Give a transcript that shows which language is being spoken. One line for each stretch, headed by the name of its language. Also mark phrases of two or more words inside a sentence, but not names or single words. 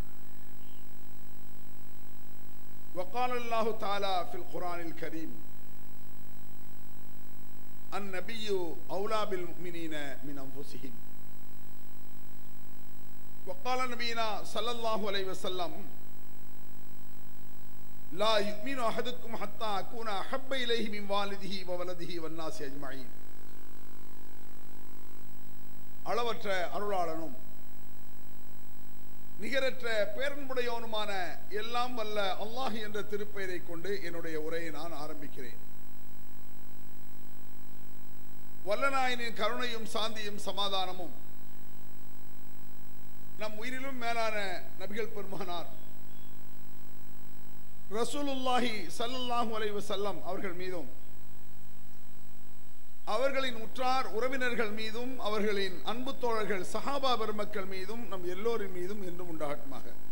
Arabic: وقال الله تعالى في القرآن الكريم النبي أولى بالمؤمنين من أنفسهم وقال نبينا صلى الله عليه وسلم لا يؤمن أحدكم حتى أكون أحب إليه من والده وولده والناس أجمعين.
Tamil: அளவற்ற அருளாளனும் நிகரற்ற பேரன்புடையவனுமான எல்லாம் வல்ல அல்லாஹ் என்ற திருப்பெயரை கொண்டு என்னுடைய உரையை நான் ஆரம்பிக்கிறேன். வல்லநாயனின் கருணையும் சாந்தியும் சமாதானமும் நம் உயிரிலும் மேலான நபிகள் பெருமானார்
Arabic: رسول الله صلى الله عليه وسلم
Tamil: அவர்கள் மீதும் அவர்களின் உற்றார் உறவினர்கள் மீதும் அவர்களின் அன்பு தோழர்கள் சஹாபா பெருமக்கள் மீதும் நம் எல்லோரின் மீதும் என்றும் உண்டாகட்டுமாக.